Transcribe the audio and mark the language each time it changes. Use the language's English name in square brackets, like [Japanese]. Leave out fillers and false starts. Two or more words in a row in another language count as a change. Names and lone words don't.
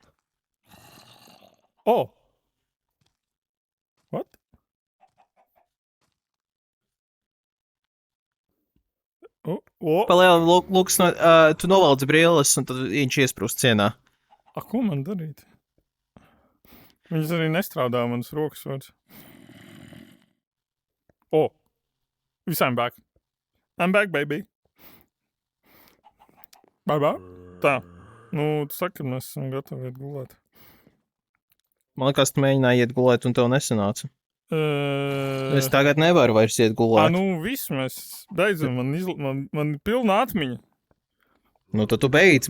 [English] What? [Latvian] Palielam, Lukas, tu novaldi brilles un tad viņš iesprūst sienā. Ko man darīt? Viņas arī nestrādā manas rokas vairs. [English] I'm back. I'm back, baby. Bye. [Latvian] Tā. Nu, tu saki, ka mēs esam gatavi iet gulēt. Man liekas, tu mēģināji iet gulēt un tev nesanāca. Es tagad nevaru vairs iet gulēt. Viss mēs beidzam. Man ir pilna atmiņa. Nu, tad tu beidz.